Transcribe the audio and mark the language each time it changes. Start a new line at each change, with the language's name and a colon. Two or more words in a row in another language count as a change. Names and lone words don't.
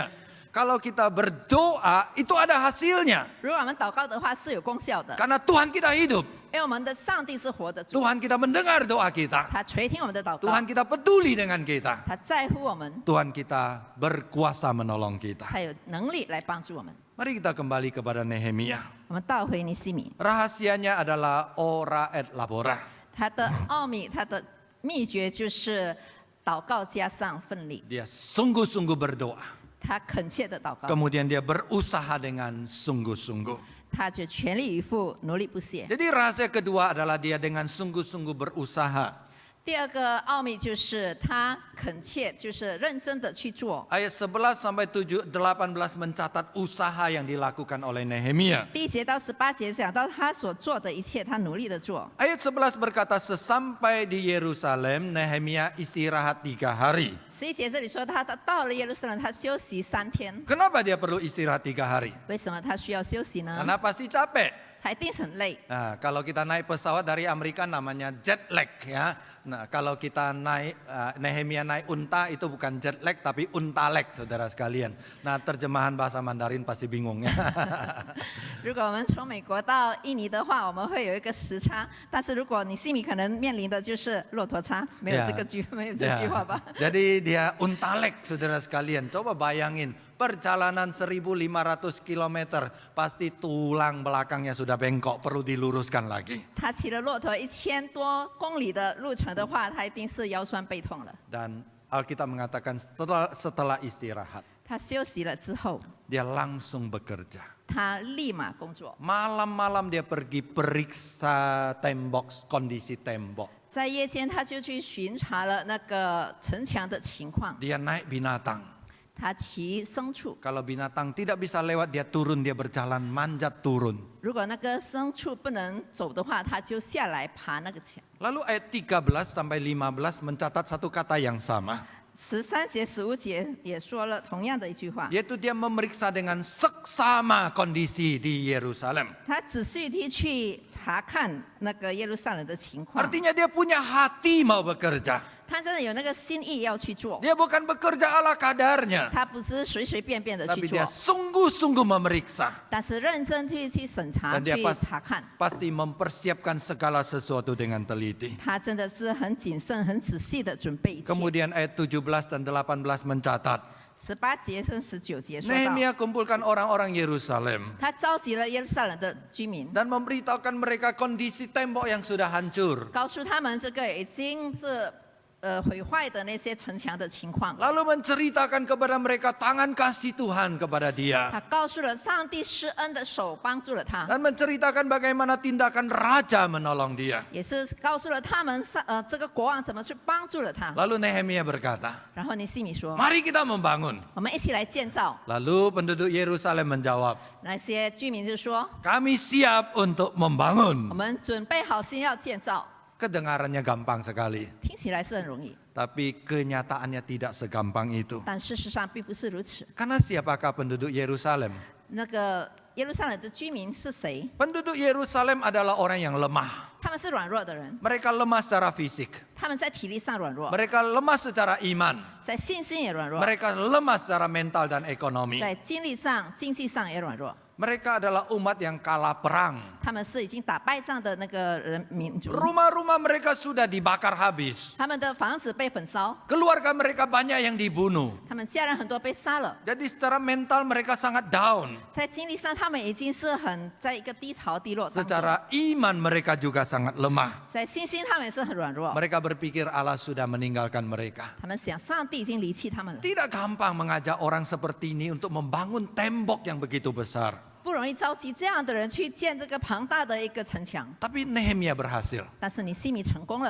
Indonesian: Kalau kita berdoa itu ada hasilnya.
Chinese: 如果我们祷告的话是有功效的，
Indonesian: Karena Tuhan kita hidup.
Chinese: 因为我们的上帝是活的主，
Indonesian: Tuhan kita mendengar doa kita.
Chinese: 他垂听我们的祷告，
Indonesian: Tuhan kita peduli dengan kita.
Chinese: 他在乎我们，
Indonesian: Tuhan kita berkuasa menolong kita.
Chinese: 他有能力来帮助我们。
Indonesian: Mari kita kembali kepada Nehemia.
Chinese: 我们倒回尼西米，
Indonesian: Rahasianya adalah
Latin: ora et labora.
Chinese: 他的奥秘，他的秘诀就是祷告加上奋力，
Indonesian: Dia sungguh-sungguh berdoa.
Chinese: 他恳切的祷告，
Indonesian: Kemudian dia berusaha dengan sungguh-sungguh.
Chinese: 他就全力以赴，努力不懈。
Indonesian: Jadi rahasia kedua adalah dia dengan sungguh-sungguh berusaha.
Chinese: 第二个奥秘就是他恳切，就是认真的去做。
Indonesian: Ayat 11 sampai 18 mencatat usaha yang dilakukan oleh Nehemia.
Chinese: 第1节到18节讲到他所做的一切，他努力的做。
Indonesian: Ayat 11 berkata, sesampai di Yerusalem, Nehemia istirahat 3 hari.
Chinese: 11 节这里说他到了耶路撒冷，他休息3天。
Indonesian: Kenapa dia perlu istirahat 3 hari?
Chinese: 为什么他需要休息呢？
Indonesian: Karena pasti capek.
Chinese: 他一定是很累。
Indonesian: Nah, kalau kita naik pesawat dari Amerika namanya
English: jet lag
Indonesian: ya.
Chinese: Nah, kalau kita naik Nehemia naik unta itu bukan
English: jet lag
Chinese: tapi unta lag, saudara sekalian.
Indonesian: Nah, terjemahan bahasa Mandarin pasti bingung ya.
Chinese: 如果我们从美国到印尼的话，我们会有一个时差。但是如果你西米可能面临的就是骆驼差，没有这个句，没有这句话吧？
Indonesian: Jadi dia unta lag, saudara sekalian. Coba bayangin. Perjalanan 1.500 km pasti tulang belakangnya sudah bengkok, perlu diluruskan lagi.
Chinese: 他骑了骆驼1000多公里的路程的话，他一定是腰酸背痛了。
Indonesian: Dan Alkitab mengatakan setelah istirahat,
Chinese: 他休息了之后，
Indonesian: dia langsung bekerja.
Chinese: 他立马工作。
Indonesian: Malam-malam dia pergi periksa tembok, kondisi tembok.
Chinese: 在夜间，他就去巡查了那个城墙的情况。
Indonesian: Dia naik binatang.
Chinese: 他骑牲畜，
Indonesian: Kalau binatang tidak bisa lewat, dia turun, dia berjalan manjat turun.
Chinese: 如果那个牲畜不能走的话，他就下来爬那个墙。
Indonesian: Lalu ayat 13 sampai 15 mencatat satu kata yang sama.
Chinese: 13 节、15节也说了同样的一句话，
Indonesian: yaitu dia memeriksa dengan seksama kondisi di Yerusalem.
Chinese: 他仔细地去查看那个耶路撒冷的情况，
Indonesian: Artinya dia punya hati mau bekerja.
Chinese: 他真的有那个心意要去做，
Indonesian: Dia bukan bekerja ala kadarnya,
Chinese: 他不是随随便便的去
Indonesian: tapi
Chinese: 做
Indonesian: dia，sungguh-sungguh memeriksa.
Chinese: 但是认真去审查、
Indonesian: Dan dia
Chinese: 去查看，
Indonesian: pasti mempersiapkan segala sesuatu dengan teliti.
Chinese: 他真的是很谨慎、很仔细的准备一切。
Indonesian: Kemudian ayat 17 dan 18 mencatat,
Chinese: 18 节跟19节说到，
Indonesian: Nehemia kumpulkan orang-orang Yerusalem
Chinese: 他召集了耶路撒冷的居民，
Indonesian: dan memberitahukan mereka kondisi tembok yang sudah hancur.
Chinese: 告诉他们这个已经是毁坏的那些城墙的情况。
Indonesian: Lalu menceritakan kepada mereka tangan kasih Tuhan kepada dia.
Chinese: 他告诉了上帝施恩的手帮助了他，
Indonesian: Dan menceritakan bagaimana tindakan raja menolong dia.
Chinese: 也是告诉了他们这个国王怎么去帮助了他。
Indonesian: Lalu Nehemia berkata,
Chinese: 然后尼西米说
Indonesian: mari kita membangun.
Chinese: 我们一起来建造。
Indonesian: Lalu penduduk Yerusalem menjawab,
Chinese: 那些居民就说
Indonesian: kami siap untuk
Chinese: 我
Indonesian: membangun.
Chinese: 们准备好心要建造，
Indonesian: Kedengarannya gampang sekali.
Chinese: 听起来是很容易，
Indonesian: Tapi kenyataannya tidak segampang itu.
Chinese: 但事实上并不是如此。
Indonesian: Karena siapakah penduduk Yerusalem?
Chinese: 那个耶路撒冷的居民是谁？
Indonesian: Penduduk Yerusalem adalah orang yang lemah.
Chinese: 他们是软弱的人，
Indonesian: Mereka lemah secara fisik.
Chinese: 他们在体力上软弱，
Indonesian: Mereka lemah secara iman.
Chinese: 在信心也软弱，
Indonesian: Mereka lemah secara mental dan ekonomi.
Chinese: 在精力上、经济上也软弱。
Indonesian: Mereka adalah umat yang kalah perang.
Chinese: 他们是已经打败仗的那个民族，
Indonesian: Rumah-rumah mereka sudah dibakar habis.
Chinese: 他们的房子被焚烧，
Indonesian: Keluarga mereka banyak yang dibunuh.
Chinese: 他们家人很多被杀了。
Indonesian: Jadi secara mental mereka sangat down.
Chinese: 在经历上，他们已经是很在一个低潮低落当中。
Indonesian: Secara iman mereka juga sangat lemah.
Chinese: 在信心，他们也是很软弱。
Indonesian: Mereka berpikir Allah sudah meninggalkan mereka.
Chinese: 他们想，上帝已经离弃他们了，
Indonesian: Tidak gampang mengajak orang seperti ini untuk membangun tembok yang begitu besar.
Chinese: 不容易召集这样的人去建这个庞大的一个城墙。
Indonesian: Tapi Nehemia berhasil.
Chinese: 但是尼西米成功了，